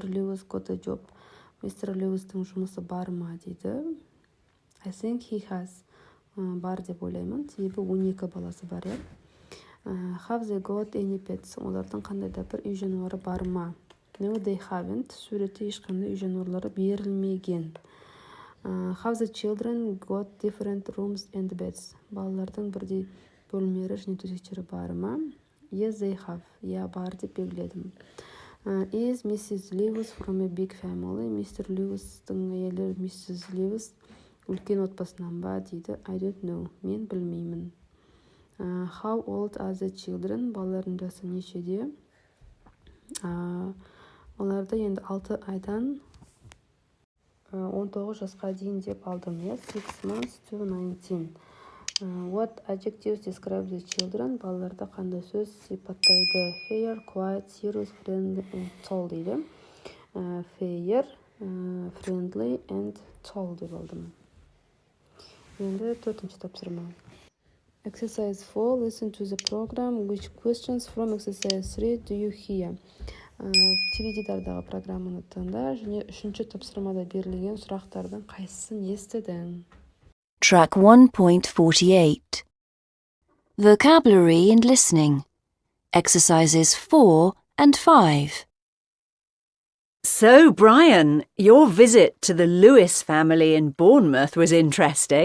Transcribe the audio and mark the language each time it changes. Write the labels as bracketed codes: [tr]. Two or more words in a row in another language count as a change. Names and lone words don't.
[en] Lewis got a job? Mr. [kk] Lewis'тің жұмысы бар ма дейді. [en] I think he has. [kk] Бар деп ойлаймын, себебі 12 баласы бар. [en] Have they got any pets? [kk] Олардың қандай да бір үй жануары бар ма? [en] No, they haven't. [kk] Суретте ешқандай үй жануарлары берілмеген. [en] Have the children got different rooms and beds? [kk] Балалардың бірдей бөлмелері және төсектері бар ма? [en] Yes, they have. [kk] Бар деп белгіледім. [en] Is Mrs. Lewis from a big family? Mr. [kk] Lewis'тің әйелі Mrs. Lewis үлкен отбасынан ба дейді. [en] I don't know. [kk] Мен білмеймін. [en] How old are the children? [kk] Балалардың жасы нешеде? Оларды енді 6 айдан 19 жасқа дейін деп алдым. [en] 6 months to 19. What adjectives describe the children? [kk] Балаларды қандай сөз сипаттайды? [en] Fair, quiet, serious, friendly and tall дейді. Fair, friendly and tall [kk] деп алдым. Енді төртінші тапсырма. [en] Exercise 4. Listen to the program. Which questions from exercise 3 do you hear? [kk] Теледидардағы программаны тыңда және үшінші тапсырмада берілген сұрақтардың қайсысын естідің? [en] Track 1.48. Vocabulary and listening. Exercises 4 and 5. So, Brian, your visit to the Lewis family in Bournemouth was interesting.